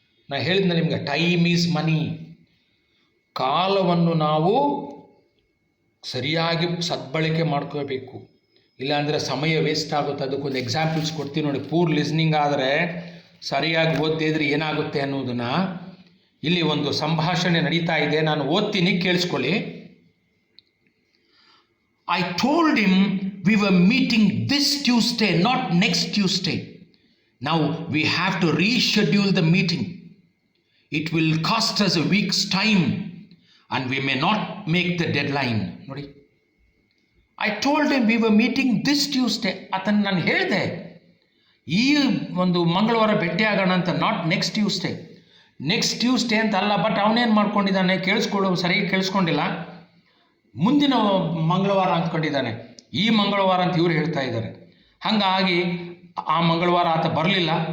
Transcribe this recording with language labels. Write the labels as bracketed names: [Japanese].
[Kannada] ನಾನು ಹೇಳಿದ್ನ ನಿಮಗೆ, [English] Time is money. [Kannada] ಕಾಲವನ್ನು ನಾವು ಸರಿಯಾಗಿ ಸದ್ಬಳಕೆ ಮಾಡ್ಕೋಬೇಕು, ಇಲ್ಲಾಂದರೆ ಸಮಯ ವೇಸ್ಟ್ ಆಗುತ್ತೆ. ಅದಕ್ಕೊಂದು ಎಕ್ಸಾಂಪಲ್ಸ್ ಕೊಡ್ತೀನಿ ನೋಡಿ. ಪೂರ್ ಲಿಸ್ನಿಂಗ್ ಆದರೆ, ಸರಿಯಾಗಿ ಓದದೇ ಇದ್ರೆ ಏನಾಗುತ್ತೆ ಅನ್ನೋದನ್ನು, ಇಲ್ಲಿ ಒಂದು ಸಂಭಾಷಣೆ ನಡೀತಾ ಇದೆ, ನಾನು ಓದ್ತೀನಿ, ಕೇಳಿಸ್ಕೊಳ್ಳಿ. [English] I told him we were meeting this Tuesday, not next Tuesday. Now we have to reschedule the meeting. It will cost us a week's time and we may not make the deadline. [Kannada] ನೋಡಿ, [English] I told him we were meeting this Tuesday. [Kannada] ಅದನ್ನು ನಾನು ಹೇಳಿದೆ, ಈ ಒಂದು ಮಂಗಳವಾರ ಭೇಟಿ ಆಗೋಣ ಅಂತ, [English] Not next Tuesday. Next Tuesday [Kannada] ಅಂತ ಅಲ್ಲ, ಬಟ್ ಅವನೇನು ಮಾಡ್ಕೊಂಡಿದ್ದಾನೆ, ಸರಿಯಾಗಿ ಕೇಳಿಸ್ಕೊಂಡಿಲ್ಲ, ಮುಂದಿನ ಮಂಗಳವಾರ ಅಂದ್ಕೊಂಡಿದ್ದಾನೆ. ಈ ಮಂಗಳವಾರ ಅಂತ ಇವರು ಹೇಳ್ತಾ ಇದ್ದಾರೆ. ಹಾಗಾಗಿ ಆ ಮಂಗಳವಾರ ಆತ ಬರಲಿಲ್ಲ.